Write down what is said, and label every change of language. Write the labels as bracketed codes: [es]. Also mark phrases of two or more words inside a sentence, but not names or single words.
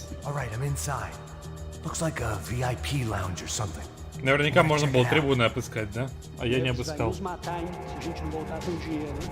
[en] All right, I'm inside. Looks like a VIP lounge or something. [ru] Наверняка можно было трибуны обыскать, да? А я не обыскал. [pt] Nos matar, hein? Se a gente não voltar com dinheiro, hein?